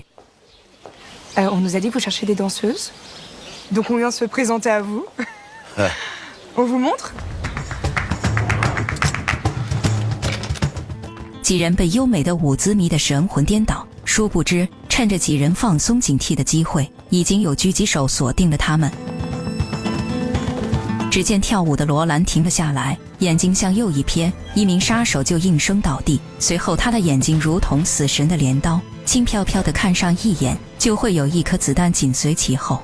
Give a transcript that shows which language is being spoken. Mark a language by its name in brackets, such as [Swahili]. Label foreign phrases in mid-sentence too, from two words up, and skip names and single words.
[French] On nous a dit que vous cherchez des danseuses. Donc on vient se présenter à vous. On vous montre? [Chinese] 几人被优美的舞姿迷得神魂颠倒，殊不知趁着几人放松警惕的机会， 已经有狙击手锁定了他们。只见跳舞的罗兰停了下来，眼睛向右一瞥，一名杀手就应声倒地，随后他的眼睛如同死神的镰刀，轻飘飘地看上一眼，就会有一颗子弹紧随其后。